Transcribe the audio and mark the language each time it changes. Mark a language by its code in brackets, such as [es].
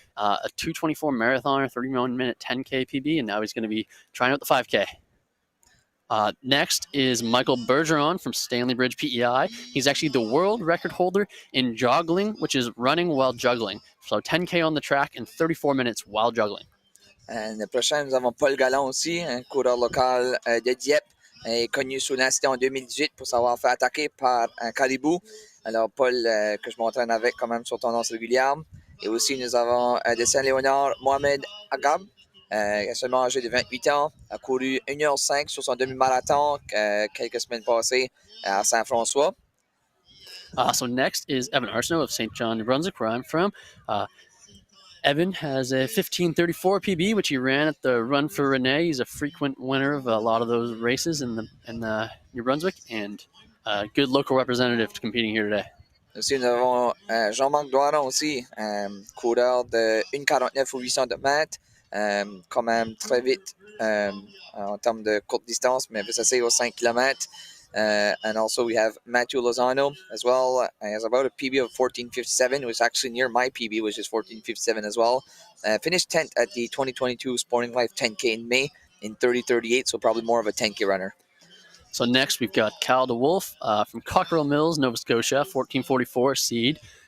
[en] A 2:24 marathoner, 31-minute 10K PB, and now he's going to be trying out the 5K. Next is Michael Bergeron from Stanley Bridge PEI. He's actually the world record holder in joggling, which is running while juggling. So 10K on the track in 34 minutes while juggling. [fr] Le prochain, nous avons Paul Gallon aussi, un coureur local de Dieppe, connu sous l'incident en 2018 pour s'avoir fait attaquer par un caribou. Alors, Paul, que je m'entraîne avec quand même sur tendance régulière. Et aussi, nous avons de Saint-Léonard, Mohamed Agab, seulement âgé de 28 ans, a couru 1h05 sur son demi-marathon quelques semaines passées à Saint-François. [en] So next is Evan Arsenault of St. John, New Brunswick, where I'm from. Evan has a 15:34 PB, which he ran at the Run for Rene. He's a frequent winner of a lot of those races in the New Brunswick, and a good local representative competing here today. [fr] Aussi, nous avons Jean-Marc Doiron aussi, coureur de 1,49 ou 800 mètres, quand même très vite en termes de courte distance, mais ça c'est aux 5 km. [en] And also we have Matthew Lozano as well. He has about a PB of 14:57, which is actually near my PB, which is 14:57 as well. Finished 10th at the 2022 Sporting Life 10K in May in 30:38, so probably more of a 10K runner. So next we've got Kyle DeWolf from Cockerell Mills, Nova Scotia, 14:44 seed.